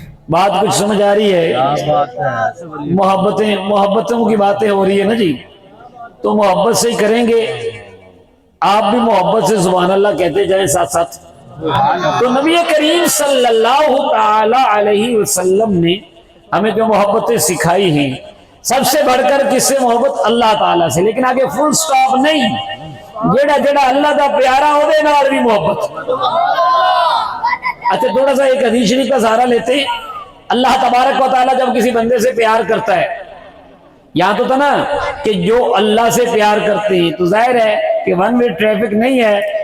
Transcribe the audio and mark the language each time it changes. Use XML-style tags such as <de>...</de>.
<ur>بات کچھ سمجھ آ رہی ہے؟ محبتوں کی باتیں ہو رہی ہے نا جی. تو محبت سے ہی کریں گے آپ بھی محبت سے سبحان اللہ کہتے جائیں ساتھ ساتھ. تو نبی کریم صلی اللہ تعالی علیہ وسلم نے ہمیں جو محبتیں سکھائی ہیں سب سے بڑھ کر کس سے محبت؟ اللہ تعالیٰ سے. لیکن آگے فل سٹاپ نہیں,</ur> <pa>جیڑا جیڑا اللہ دا پیارا ہو دے نال بھی محبت.</pa> <ur>اچھا تھوڑا سا ایک حدیث شریف کا سہارا لیتے ہیں. اللہ تبارک و تعالیٰ جب کسی بندے سے پیار کرتا ہے, یہاں تو تھا نا کہ جو اللہ سے پیار کرتے ہیں, تو ظاہر ہے کہ ون وے ٹریفک نہیں ہے.</ur>